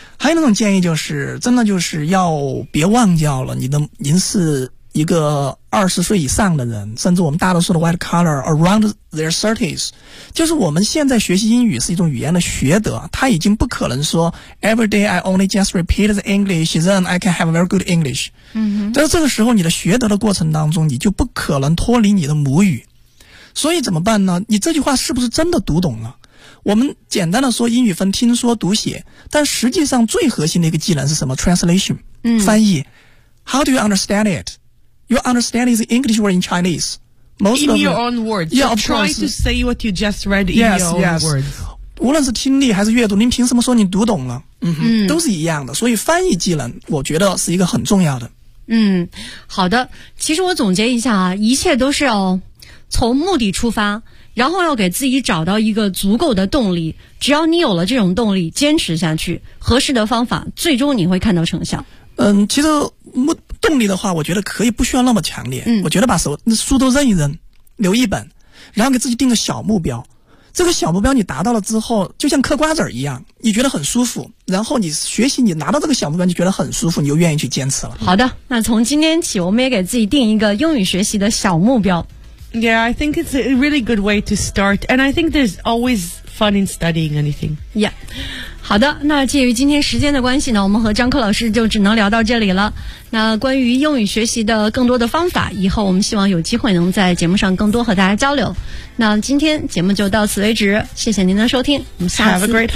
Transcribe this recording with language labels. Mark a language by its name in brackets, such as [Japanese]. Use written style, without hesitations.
[Chinese] 还有那种建议就是，真的就是要别忘掉了，您是一个20岁以上的人，甚至我们大多数的 white collar around their 30s，就是我们现在学习英语是一种语言的学德，它已经不可能说 every day I only just repeat the English then I can have a very good English。嗯，但是这个时候你的学德的过程当中，你就不可能脱离你的母语。所以怎么办呢？你这句话是不是真的读懂了？我们简单的说，英语分听说读写，但实际上最核心的一个技能是什么？ [English] translation。嗯， [Chinese] 翻译。 [English] How do you understand itYou understand is the English word in Chinese. Most in your own words. Yeah, of course. Try to say what you just read in your own words. [Chinese] 无论是听力还是阅读，您凭什么说你读懂了？嗯哼，都是一样的。所以翻译技能，我觉得是一个很重要的。嗯，好的。其实我总结一下啊，一切都是要从目的出发，然后要给自己找到一个足够的动力，只要你有了这种动力坚持下去，合适的方法最终你会看到成效。嗯，其实动力的话我觉得可以不需要那么强烈，嗯，我觉得把书都扔一扔，留一本，然后给自己定个小目标，这个小目标你达到了之后就像嗑瓜子一样，你觉得很舒服，然后你学习，你拿到这个小目标你觉得很舒服，你就愿意去坚持了。好的，那从今天起我们也给自己定一个英语学习的小目标。 [English] Yeah, I think it's a really good way to start. And I think there's always fun in studying anything. Yeah. [Chinese] 好的，那介于今天时间的关系呢，我们和张珂老师就只能聊到这里了。那关于英语学习的更多的方法，以后我们希望有机会能在节目上更多和大家交流。那今天节目就到此为止，谢谢您的收听，我们下次再见。